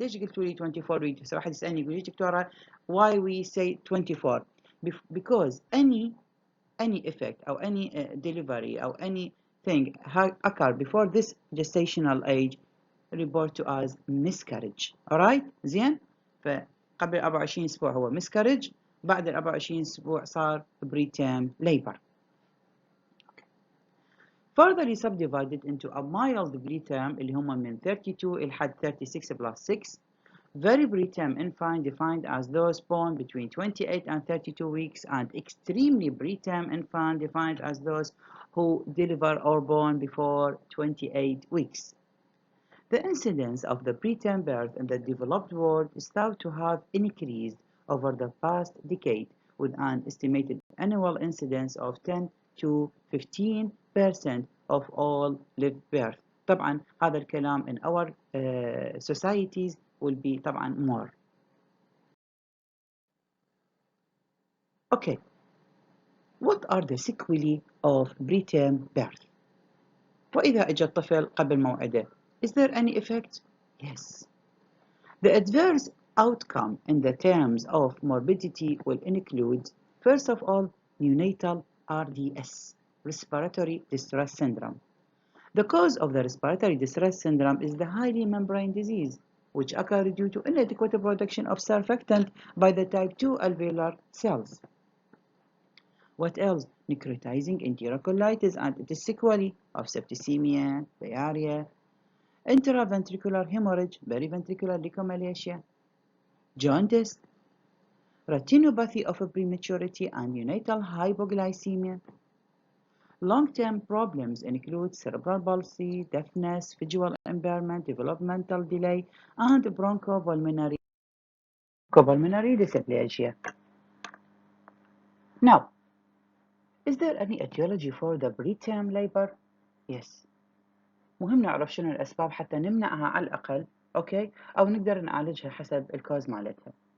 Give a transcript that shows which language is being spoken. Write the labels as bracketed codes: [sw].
[ar] ليش قلتوا لي [en] 24 week؟ [ar] بس واحد يسألني يقول لي دكتورة [en] why we say 24؟ Because any effect or any delivery or anything occur before this gestational age report to as miscarriage. [ar] alright زين؟ فقبل 24 اسبوع هو miscarriage، بعد ال 24 اسبوع صار preterm labor. [en] Furtherly subdivided into a mild preterm [ar] اللي هم من 32 لحد 36 [en] plus 6. Very preterm infant defined as those born between 28 and 32 weeks, and extremely preterm infant defined as those who deliver or born before 28 weeks. The incidence of the preterm birth in the developed world is thought to have increased over the past decade, with an estimated annual incidence of 10 to 15% of all live birth. [ar] طبعا هذا الكلام [en] in our societies will be طبعا more. Okay, what are the sequelae of preterm birth? [ar] وإذا أجى الطفل قبل موعده, [en] is there any effect? Yes. The adverse outcome in the terms of morbidity will include, first of all, neonatal RDS, respiratory distress syndrome. The cause of the respiratory distress syndrome is the highly membrane disease, which occurs due to inadequate production of surfactant by the type 2 alveolar cells. What else? Necrotizing enterocolitis and its sequelae of septicemia, diarrhea, intraventricular hemorrhage, periventricular leukomalacia, jaundice, retinopathy of prematurity and neonatal hypoglycemia. Long-term problems include cerebral palsy, deafness, visual impairment, developmental delay, and bronchopulmonary dysplasia. Now, is there any etiology for the preterm labor? Yes. [ar] مهم نعرف شنو الأسباب حتى نمنعها على الأقل، أوكي؟ أو نقدر نعالجها حسب الكوز مالتها.